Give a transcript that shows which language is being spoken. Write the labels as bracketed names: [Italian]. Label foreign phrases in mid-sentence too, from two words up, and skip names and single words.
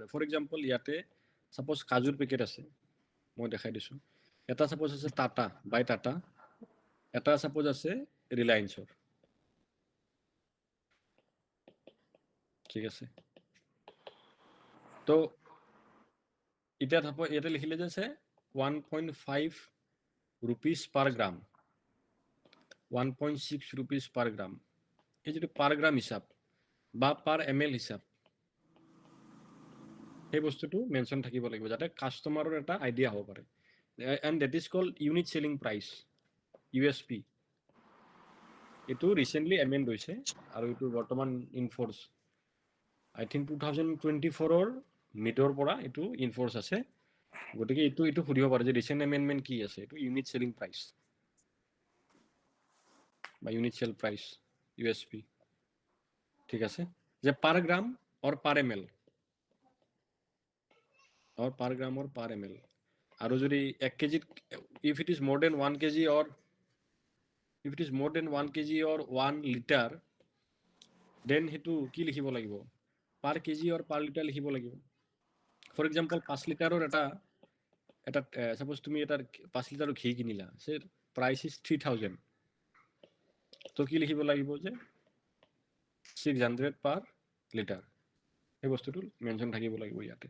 [English] for example [Assamese] ইয়াতে ছাপ'জ কাজুৰ পেকেট আছে, মই দেখাই দিছোঁ। এটা ছাপ'জ আছে টাটা, এটা ছাপ'জ আছে ৰিলায়েন্সৰ। ঠিক আছে, তো এটা থাকব এটা লিখিলে যে আছে [English] 1.5 rupees per gram, 1.6 rupees per gram, [Assamese] এই যেটো [English] per gram [Assamese] হিচাপ বা [English] per ml [Assamese] হিচাপ, সেই বস্তুটো মেনশ্যন থাকিব লাগিব যাতে কাষ্টমাৰৰ এটা আইডিয়া হ'ব পাৰে। [English] And that is called unit selling price, USP. [Assamese] এইটো ৰিচেণ্টলি এমেণ্ড হৈছে আৰু এইটো বৰ্তমান ইনফৰ্চ, [English] I think [Assamese] 2024-ৰ মিডৰ পৰা এইটো ইনফৰ্চ আছে। গতিকে এইটো সুধিব পাৰে যে ৰিচেণ্ট এমেণ্ডমেণ্ট কি আছে, এইটো [English] unit selling price [Assamese] বা [English] unit sell price, [Assamese] USP। ঠিক আছে, যে [English] per gram or per ml, or per gram or per ml, [Assamese] আৰু যদি [English] 1 kg, if it is more than 1 kg or if it is more than 1 kg or 1 liter, then [Assamese] হেতু কি লিখিব লাগিব, [English] per kg or per liter [Assamese] লিখিব লাগিব। [English] for example [Assamese] 5 লিটাৰৰ এটা সাপোজ তুমি এটা 5 লিটাৰৰ ঘি কিনিলা, [English] say price is 3000, [Assamese] তো কি লিখিব লাগিব যে 600 [English] per liter, [Assamese] এই বস্তুটো মেনশ্যন থাকিব লাগিব ইয়াতে।